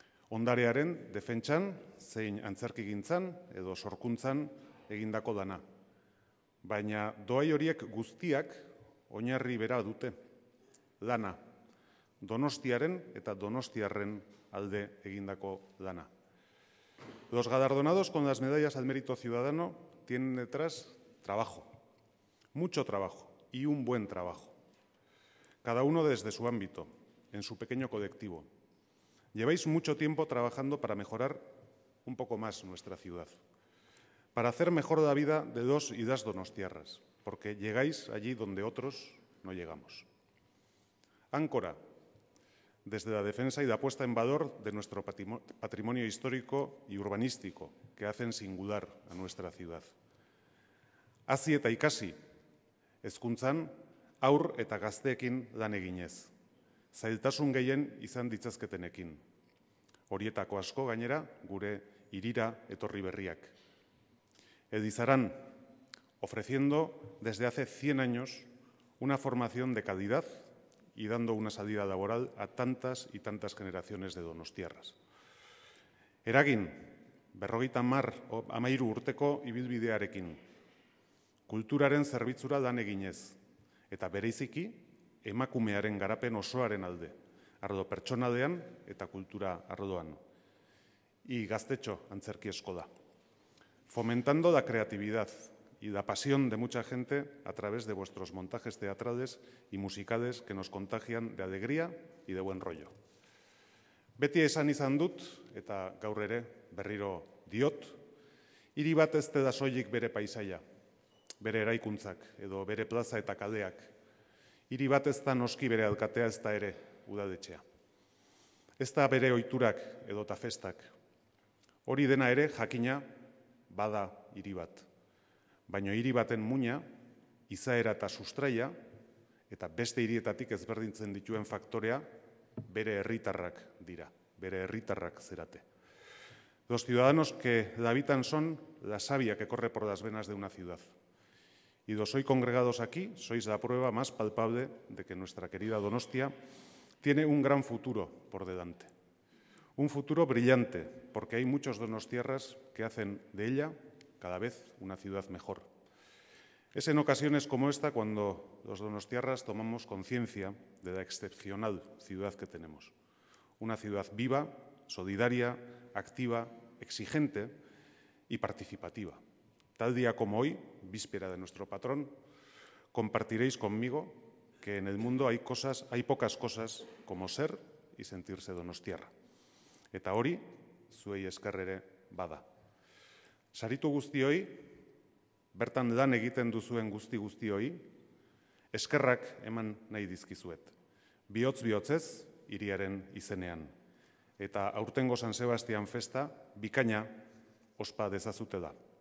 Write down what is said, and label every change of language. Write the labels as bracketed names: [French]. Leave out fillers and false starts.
[Basque] Ondarearen defentsan zein antzerkigintzan edo sorkuntzan egindako lana. Baina doai horiek guztiak oinarri bera dute. Lana. Donostiaren eta donostiarren alde egindako lana. [Spanish] Los galardonados con las medallas al mérito ciudadano tienen detrás trabajo. Mucho trabajo y un buen trabajo. Cada uno desde su ámbito, en su pequeño colectivo. Lleváis mucho tiempo trabajando para mejorar un poco más nuestra ciudad, para hacer mejor la vida de los y las donostiarras, porque llegáis allí donde otros no llegamos. Áncora, desde la defensa y la puesta en valor de nuestro patrimonio histórico y urbanístico, que hacen singular a nuestra ciudad. [Basque] Hazi eta ikasi, hezkuntzan, haur eta gazteekin lan eginez, zailtasun gehien izan ditzazketenekin. Horietako asko gainera gure hirira etorri berriak. [Spanish] Elizaran, ofreciendo desde hace 100 años una formación de calidad y dando una salida laboral a tantas y tantas generaciones de donostiarras. [Basque] Eragin, 53 urteko ibilbidearekin, kulturaren zerbitzura lan eginez, eta bereiziki emakumearen garapen osoaren alde, arlo pertsonalean eta kultura arloan. [Spanish] Y Gaztetxo antzerki eskola, fomentando la creatividad y la pasión de mucha gente a través de vuestros montajes teatrales y musicales que nos contagian de alegría y de buen rollo. [Basque] Beti esan izan dut, eta gaur ere berriro diot, hiri bat ez da soilik bere paisaia, bere eraikuntzak edo bere plaza eta kaleak. Hiri bat ez da noski bere alkatea, ez da ere udaletxea. Ez da bere ohiturak edota festak. Hori dena ere jakina bada hiri bat. baina hiri baten muina, izaera eta sustraia, eta beste hirietatik ezberdintzen dituen faktorea, bere herritarrak dira, bere herritarrak zerate. [Spanish] Los ciudadanos que la habitan son la savia que corre por las venas de una ciudad. Y los hoy congregados aquí sois la prueba más palpable de que nuestra querida Donostia tiene un gran futuro por delante. Un futuro brillante, porque hay muchos donostiarras que hacen de ella cada vez una ciudad mejor. Es en ocasiones como esta cuando los donostiarras tomamos conciencia de la excepcional ciudad que tenemos. Una ciudad viva, solidaria, activa, exigente y participativa. Tal día como hoy, víspera de nuestro patrón, compartiréis conmigo que en el mundo hay pocas cosas como ser y sentirse donostiarra. [Basque] Eta hori, zuei esker ere bada. Saritu guztioi, bertan lan egiten duzuen guztioi, eskerrak eman nahi dizkizuet. Bihotz-bihotzez, hiriaren izenean. Eta aurtengo San Sebastian festa, bikaina ospa dezazute da.